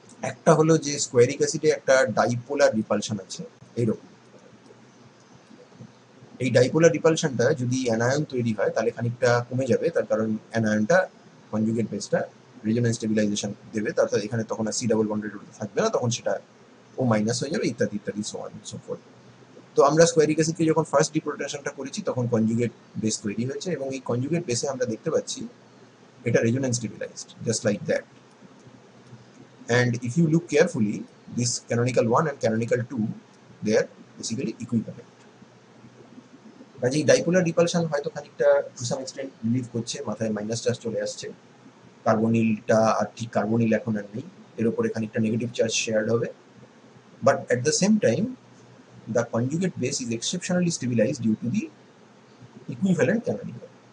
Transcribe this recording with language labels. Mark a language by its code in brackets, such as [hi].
[bn] একটা হলো যে স্কোয়ারিক অ্যাসিডে একটা ডাইপোলার রিপালশন আছে এইরকম, এই ডাইপোলার রিপালশনটা যদি অ্যানায়ন তৈরি হয় তাহলে খানিকটা কমে যাবে, তার কারণ অ্যানায়নটা কনজুগেট বেসটা রিজনাল স্টেবিলাইজেশন দেবে, তারপর এখানে তখন আর সি ডাবল বন্ডেড থাকবে না, তখন সেটা ও মাইনাস হয়ে যাবে, ইত্যাদি ইত্যাদি, [en] So on so forth. [bn] তো আমরা স্কোয়ারিক অ্যাসিডকে যখন ফার্স্ট ডিপ্রোটেশনটা করেছি তখন কনজুগেট বেস তৈরি হয়েছে এবং এই কনজুগেট বেসে আমরা দেখতে পাচ্ছি এটা resonance stabilised [en] Just like that. And if you look carefully, this canonical 1 and canonical 2, they are basically equivalent. [bn] কাজেই ডাইপোলার রিপালশন হয়তো খানিকটা [en] to some extent [bn] রিলিভ করছে, মাথায় মাইনাস চার্জ চলে আসছে, কার্বনিলটা আর ঠিক কার্বনিল এখন আর নেই, এর উপরে খানিকটা নেগেটিভ চার্জ শেয়ার্ড হবে, [en] But at the same time the conjugate base is exceptionally stabilised due to the equivalent canonical.